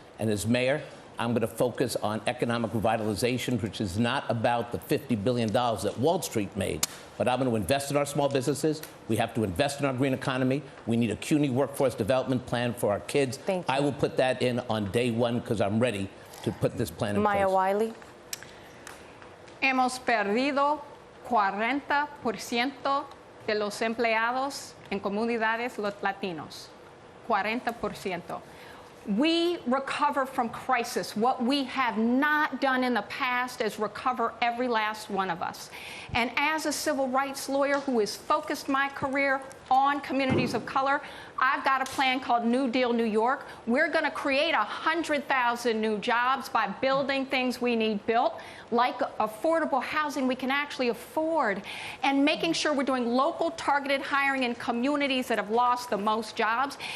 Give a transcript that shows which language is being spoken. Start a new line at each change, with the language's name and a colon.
English: And as mayor, I'm going to focus on economic revitalization, which is not about the $50 billion that Wall Street made, but I'm going to invest in our small businesses. We have to invest in our green economy. We need a CUNY workforce development plan for our kids. Thank you. I will put that in on day one because I'm ready to put this plan in place. Maya Wiley.
Spanish: Hemos perdido 40% de los empleados en comunidades latinos.
English: 40%. We recover from crisis. What we have not done in the past is recover every last one of us. And as a civil rights lawyer who has focused my career on communities of color, I've got a plan called New Deal New York. We're going to create 100,000 new jobs by building things we need built, like affordable housing we can actually afford, and making sure we're doing local targeted hiring in communities that have lost the most jobs.